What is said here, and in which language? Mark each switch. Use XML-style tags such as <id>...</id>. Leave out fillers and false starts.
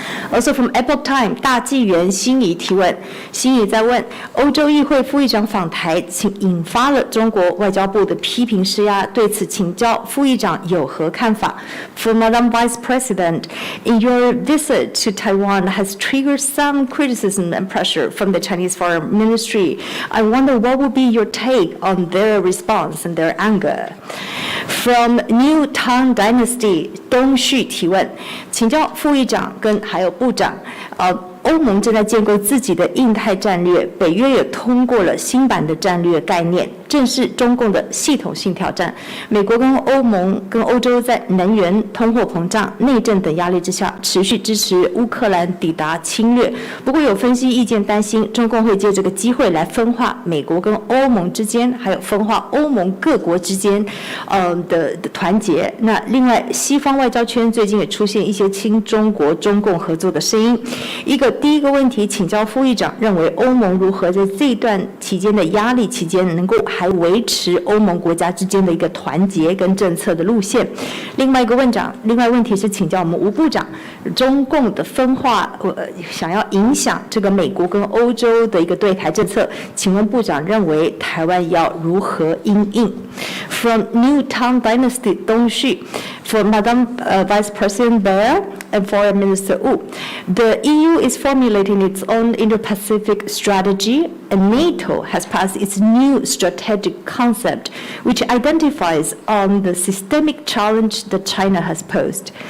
<en>Also from Epoch Time,</en> <zh>大纪元心仪提问，心仪在问欧洲议会副议长访台，引发了中国外交部的批评施压，对此请教副议长有何看法 ？</zh> <en>For Madam Vice President, in your visit to Taiwan has triggered some criticism and pressure from the Chinese Foreign Ministry. I wonder what would be your take on their response and their anger. From New Tang Dynasty,</en> <zh>东旭提问，请教副议长跟还有部长，欧盟正在建构自己的印太战略，北约也通过了新版的战略概念，正是中共的系统性挑战。美国跟欧盟跟欧洲在能源、通货膨胀、内政等压力之下，持续支持乌克兰抵达侵略。不过有分析意见担心，中共会借这个机会来分化美国跟欧盟之间，还有分化欧盟各国之间，的团结。那另外，西方外交圈最近也出现一些亲中国、中共合作的声音。第一个问题，请教副议长，认为欧盟如何在这一段期间的压力期间，能够还维持欧盟国家之间的一个团结跟政策的路线？另外问题是请教我们吴部长，中共的分化，想要影响这个美国跟欧洲的一个对台政策，请问部长认为台湾要如何因应</zh> <en>？From New Tang Dynasty 东旭 ，for Madam Vice President Beer and Foreign Minister Wu, the EU is formulating its own Indo-Pacific strategy, and NATO has passed its new strategic concept, which identifies on the systemic challenge that China has posed.</en>